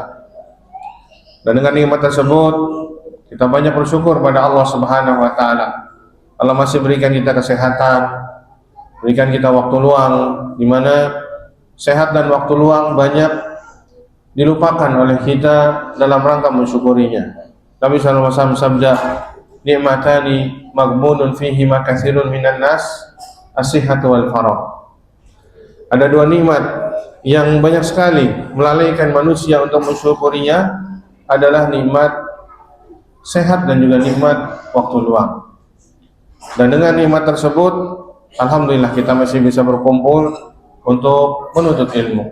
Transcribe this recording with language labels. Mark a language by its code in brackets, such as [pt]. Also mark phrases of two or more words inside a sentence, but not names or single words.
[id] Dan dengan nikmat tersebut kita banyak bersyukur pada Allah [ar] سبحانه وتعالى. [id] Allah masih berikan kita kesehatan, berikan kita waktu luang, di mana sehat dan waktu luang banyak dilupakan oleh kita dalam rangka mensyukurinya. Nabi [ar] صلى الله عليه وسلم [id] sabda, [ar] "نعمتان مغبون فيهما كثير من الناس، الصحة والفراغ." [id] Ada dua nikmat yang banyak sekali melalaikan manusia untuk mensyukurinya, adalah nikmat sehat dan juga nikmat waktu luang. Dan dengan nikmat tersebut, alhamdulillah kita masih bisa berkumpul untuk menuntut ilmu.